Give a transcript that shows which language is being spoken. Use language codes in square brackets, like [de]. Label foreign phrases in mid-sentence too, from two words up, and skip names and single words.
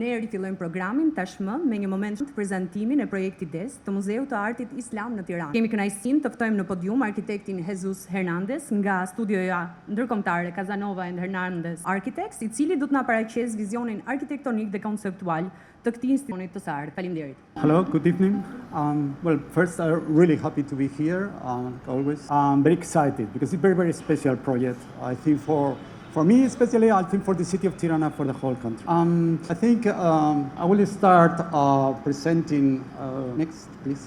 [sq] Ne rifillojmë programin tashmë me një moment të prezantimin e projektit DES të Muzeut të Artit Islam në Tiranë. Kemi kënaqësinë të ftojmë në podium arkitektin Hernandes nga studioja ndërkombëtare Casanova and Hernandes Architects, I cili do të na paraqes vizionin arkitektonik dhe konceptual të këtij instituti të së artit. Faleminderit. [en] Hello, good evening. Well, first, I'm really happy to be here, always. I'm very excited because it's a very, very special project, I think, for me, especially, I think for the city of Tirana, for the whole country. I think I will start presenting, next, please.